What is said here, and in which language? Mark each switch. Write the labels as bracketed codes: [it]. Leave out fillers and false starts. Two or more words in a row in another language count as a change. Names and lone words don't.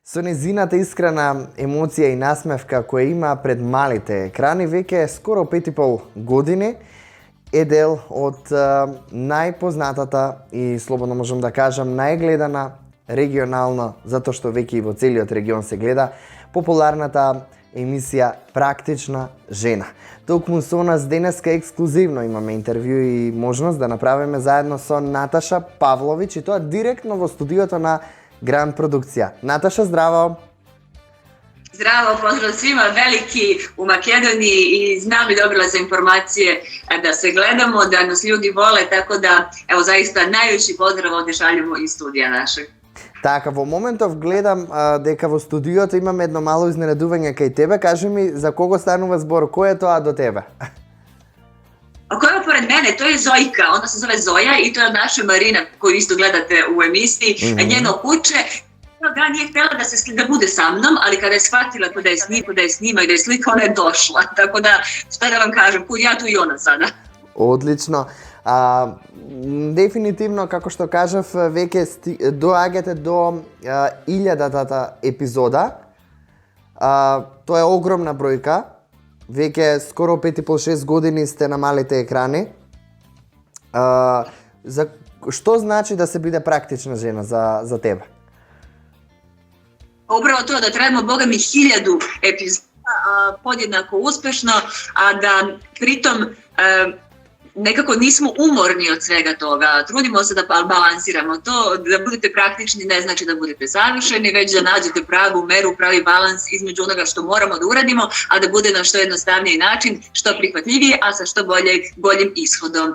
[mk] Со незината искрена емоција и насмевка која има пред малите екрани, веќе скоро 5,5 години е дел од најпознатата и слободно можам да кажам најгледана регионална, затоа што веќе и во целиот регион се гледа, популарната емисија Практична жена. Токму со нас денеска ексклузивно имаме интервју и можност да направиме заедно со Наташа Павлович и тоа директно во студиото на Гранд Продукција. Наташа, здраво! [sr] Zdravo, pozdrav svima, veliki u Makedoniji i znam i dobila sam informacije da se gledamo, da nas ljudi vole, tako da, evo, zaista najveći pozdrav ovdje šaljemo iz studija našeg. [mk] Така, во моментов гледам дека во студиото имаме едно мало изненадување кај тебе. Кажи ми за кого станува збор, кој е тоа до тебе? [sr] A koja je pored mene, to je Zojka, ona se zove Zoja i to je naša Marina koju isto gledate u emisiji, njeno kuće. Da nije htjela da bude sa mnom, ali kada je shvatila da je snima i da je slika, ona je došla. Tako da, šta da vam kažem, kud ja tu i ona sada. [mk] Одлично. Дефинитивно, како што кажав, веќе доаѓате до 1000-тата епизода. Тоа е огромна бројка. Веќе скоро 5,5-6 години сте на малите екрани. За што значи да се биде практична жена за тебе? [sr] Upravo to da trajamo, boga mi, 1000 epizoda podjednako uspešno, a da pritom nekako nismo umorni od svega toga. Trudimo se da balansiramo to, da budete praktični ne znači da budete savršeni, već da nađete pravu meru, pravi balans između onoga što moramo da uradimo, a da bude na što jednostavniji način, što prihvatljivije, a sa što boljim ishodom.